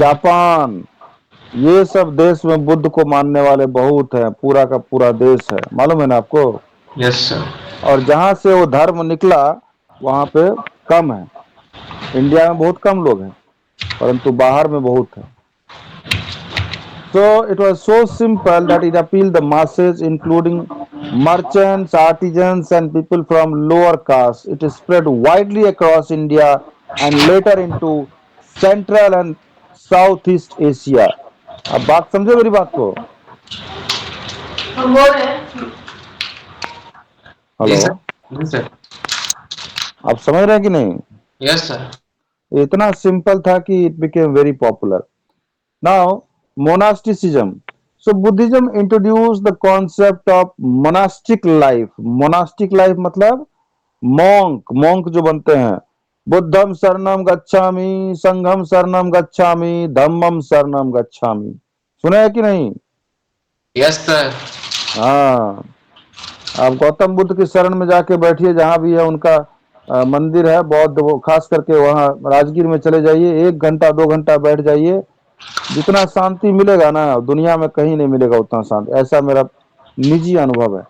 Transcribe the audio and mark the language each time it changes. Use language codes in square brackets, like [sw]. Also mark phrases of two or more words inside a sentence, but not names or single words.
[hi] जापान, ये सब देश में बुद्ध को मानने वाले बहुत हैं, पूरा का पूरा देश है, मालूम है ना आपको? [en] yes sir. [hi] और जहां से वो धर्म निकला वहां पे कम है। इंडिया में बहुत कम लोग हैं, परंतु बाहर में बहुत है। [en] So it was so simple that it appealed the masses, including merchants, artisans, and people from lower caste. It spread widely across India and later into Central and Southeast Asia. [hi] अब बात समझे मेरी बात को? हम बोल रहे हैं। जी हेलो, सर। जी सर। आप समझ रहे हैं कि नहीं? [en] yes sir. [hi] इतना सिंपल था कि [en] it became very popular. Now, monasticism. So, Buddhism introduced the concept of monastic life. Monastic life [hi] मतलब monk जो बनते हैं। [pi] बुद्धम शरणम गच्छामि, संघम शरणम गच्छामि, धम्मम शरणम गच्छामि। [hi] सुना है कि नहीं? [en] yes sir. [hi] हाँ। आप गौतम बुद्ध की शरण में जाके बैठिए, जहां भी है उनका मंदिर है बौद्ध, वो खास करके वहां राजगीर में चले जाइए, 1 घंटा 2 घंटा बैठ जाइए। जितना शांति मिलेगा ना दुनिया में कहीं नहीं मिलेगा उतना शांति, ऐसा मेरा निजी अनुभव है।